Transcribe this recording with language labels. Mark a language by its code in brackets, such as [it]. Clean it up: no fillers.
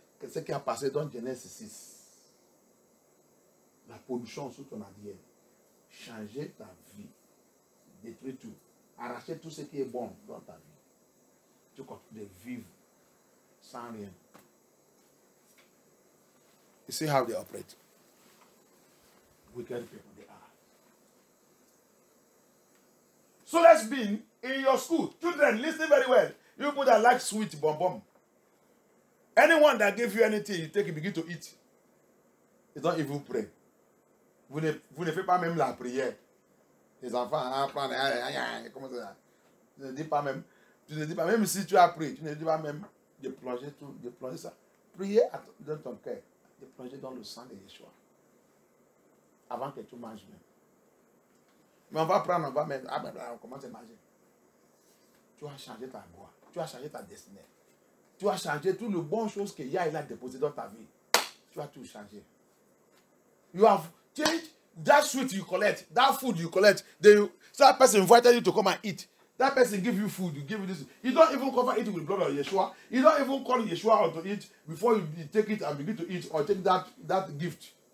[fr] Qu'est-ce qui a passé dans Genèse 6? La pollution sur ton ADN. Changer ta vie. Détruire tout. Arracher tout ce qui est bon dans ta vie. Tu continues de vivre sans rien. [en] You see how they operate. Wicked people they are. So let's be in your school. Children, listen very well. You people that like sweet bonbon. Anyone that gives you anything, you take it, begin to eat. You don't even pray. [fr] Vous ne faites pas même la prière. Les enfants apprennent. Comment ça? Tu ne dis pas même si tu as prié, tu ne dis pas même de plonger tout, de plonger ça. Priez dans ton cœur, de plonger dans le sang de Yeshua. Avant que tu manges même. Mais on va prendre, on commence à manger. Tu as changé ta voix, tu as changé ta destinée. Tu as changé toutes les bonnes choses que Yah a déposées dans ta vie. Tu as tout changé. [en] You have changed that sweet you collect, that food you collect. That person invited you to come and eat. That person give you food, you give you this. You don't even cover it with the blood of Yeshua. You don't even call Yeshua out to eat before you take it and begin to eat or take that gift.